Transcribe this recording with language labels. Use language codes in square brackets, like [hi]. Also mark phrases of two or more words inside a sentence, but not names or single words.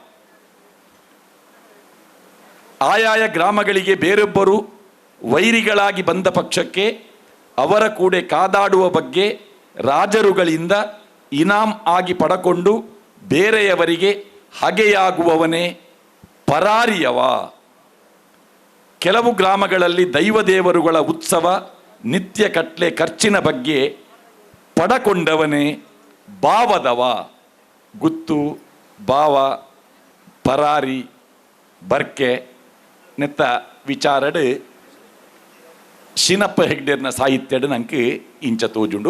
[kn] ಆಯಾಯ ಗ್ರಾಮಗಳಿಗೆ ಬೇರೊಬ್ಬರು ವೈರಿಗಳಾಗಿ ಬಂದ ಪಕ್ಷಕ್ಕೆ ಅವರ ಕೂಡ ಕಾದಾಡುವ ಬಗ್ಗೆ ರಾಜರುಗಳಿಂದ ಇನಾಮ್ ಆಗಿ ಪಡಕೊಂಡು ಬೇರೆಯವರಿಗೆ ಹಗೆಯಾಗುವವನೇ ಪರಾರಿಯವ. ಕೆಲವು ಗ್ರಾಮಗಳಲ್ಲಿ ದೈವದೇವರುಗಳ ಉತ್ಸವ ನಿತ್ಯ ಕಟ್ಲೆ ಖರ್ಚಿನ ಬಗ್ಗೆ ಪಡಕೊಂಡವನೇ ಭಾವದವ. [tcy] ಗುತ್ತು, ಭಾವ, ಪರಾರಿ, ಬರ್ಕೆ ನೆತ್ತ ವಿಚಾರಡು ಶಿನಪ್ಪ ಹೆಗ್ಡೆರ್ನ ಸಾಹಿತ್ಯಡು ನಂಗೆ ಇಂಚ ತೋಜುಂಡು.